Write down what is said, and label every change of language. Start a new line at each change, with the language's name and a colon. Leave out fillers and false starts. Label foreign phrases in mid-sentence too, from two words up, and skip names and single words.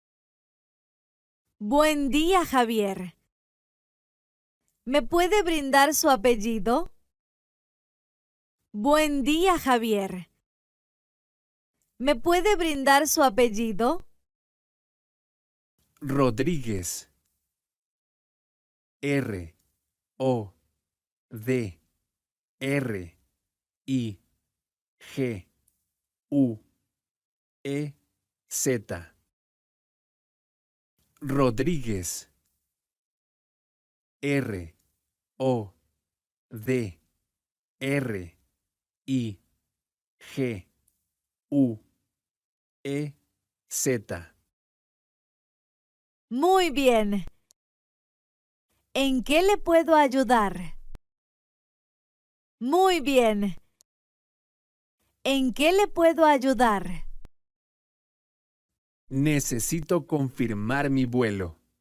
Spanish: Buen día, Javier. ¿Me puede brindar su apellido? Buen día, Javier. ¿Me puede brindar su apellido? Rodríguez. R-O-D-R-I-G-U-E-Z. Rodríguez. R-O-D-R-I-G-U-E-Z. Muy bien. ¿En qué le puedo ayudar? Muy bien. ¿En qué le puedo ayudar? Necesito confirmar mi vuelo.